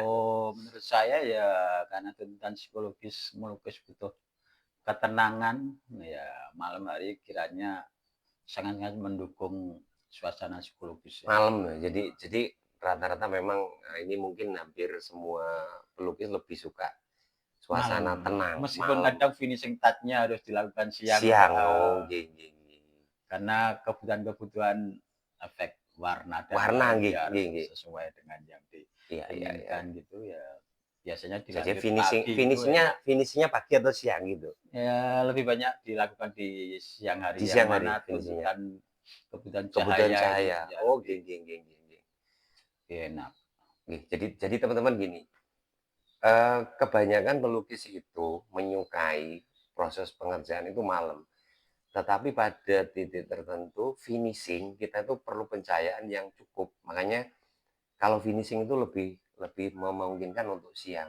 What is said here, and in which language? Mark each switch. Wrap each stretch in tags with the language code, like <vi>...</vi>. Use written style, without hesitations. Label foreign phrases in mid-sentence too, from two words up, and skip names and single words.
<id>kalau menurut saya ya karena tuntutan psikologis melukis butuh ketenangan ya, malam hari kiranya sangat-sangat mendukung suasana psikologis ya. Malam ya. Jadi rata-rata memang ini mungkin hampir semua pelukis lebih suka suasana Malam. tenang, Meskipun malam. kadang</id> <en>finishing touch-</en> <id>nya harus dilakukan siang,</id> <jv>Siang, oh nggih nggih nggih.</jv> <id>karena kebutuhan-kebutuhan efek warna dan Warna lain</id> <jv>nggih</jv> <id>biar</id> <jv>nggih nggih.</jv> <id>sesuai dengan yang Iya iya iya. diinginkan gitu ya. Biasanya Jadi dilanjut pagi itu enak. finishnya pagi atau siang gitu? Ya lebih banyak dilakukan di siang hari Di yang siang hari mana finishnya. kebutuhan Kebutuhan cahaya itu cahaya. ya Oh lebih</id> <jv>nggih nggih nggih nggih nggih.</jv> <id>enak.</id> <jv>Nggih,</jv> <id>jadi teman-teman gini, kebanyakan pelukis itu menyukai proses pengerjaan itu malam. Tetapi pada titik tertentu finishing kita itu perlu pencahayaan yang cukup. Makanya kalau finishing itu lebih lebih memungkinkan untuk siang.</id>